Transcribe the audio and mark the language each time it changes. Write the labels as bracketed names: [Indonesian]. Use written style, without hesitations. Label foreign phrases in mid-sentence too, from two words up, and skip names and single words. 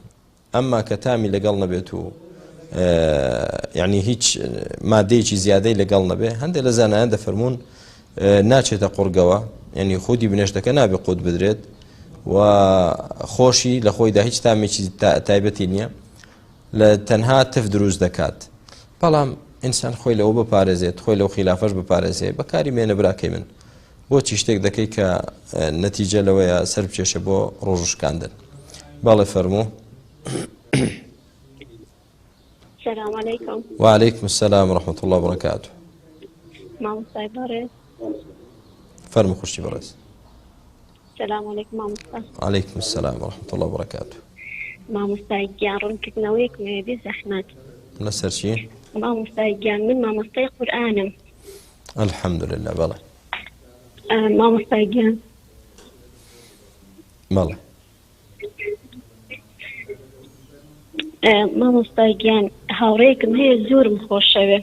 [Central Kurdish] ئەمما کە تامی لەگەڵ نەبێت و یعنی هیچ مادەیەکی زیادەی لەگەڵ نەبێ هەندێک لە زانایان دەفەرمونون ناچێتە قورگەوە یعنی خودی بنێشتەکە نابێ قوت بدرێت و خۆشی لە خۆیدا هیچ تامێکی تایبەتی نییە لە تەنها تف دروست دەکات. بەڵام ئینسان خۆی لەوە بپارێزێت خۆی لەو خلافەش بپارێزێت بەکاری مێنە براکەی من بۆچی شتێک دەکەی کە نەتیجە لەوەیە سەر بچێشە بۆ ڕۆژشکاندن. بەڵێ فەرموو. [Arabic] السلام عليكم. وعليكم السلام ورحمة الله وبركاته. [Central Kurdish] مامۆستای بەڕێز. فەرموو خوشتی بەڕێز. [Arabic] السلام عليكم مامۆستا. عليكم السلام ورحمة الله وبركاته. [Central Kurdish] مامۆستای گیان ڕوونکردنەوەیەک بێ زەحمەت. لەسەر چی؟ مامۆستای گیان من مامۆستای قورئانم. [Arabic] الحمد لله بەڵێ. [Central Kurdish] مامۆستای گیان. بەڵێ. مامۆستای گیان هاوڕێیەکم هەیە زۆرم خۆشەوێ.